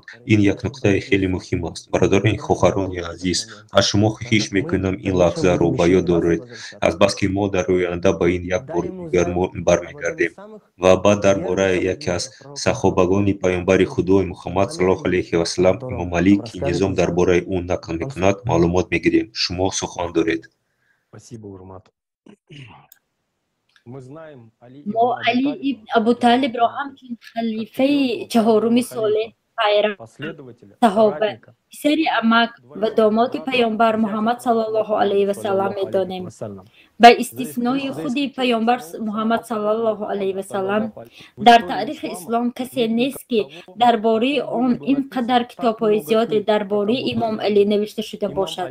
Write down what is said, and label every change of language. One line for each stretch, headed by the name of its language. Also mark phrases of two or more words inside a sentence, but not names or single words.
Tajik: Ин як нуқтаи хеле муҳим аст. Бародарони хохарони азиз, аз шумо хоҳиш мекунам ин лаҳзаро ба ёд доред, азбаски мо дар оянда ба ин як бор дигар бармегардем. Ва баъд дар бораи яке аз саҳобагони паёмбари худои Муҳаммад саллаллоҳу алайҳи ва саллам, имом Алӣ, ки низом дар бораи ӯ нақл мекунад, маълумот мегирем. Шумо сухан доред.
Persian: ما علی ابن ابو طالب را همچون خلیفه چهارم صالح صحابه پسر عمک و داماد پیامبر محمد صلی الله علیه و سلم می‌دانیم. به استثنای خود پیامبر محمد صلی الله علیه و سلم در تاریخ اسلام کسی نیست که درباره آن اینقدر کتاب‌های زیاد درباره امام علی نوشته شده باشد.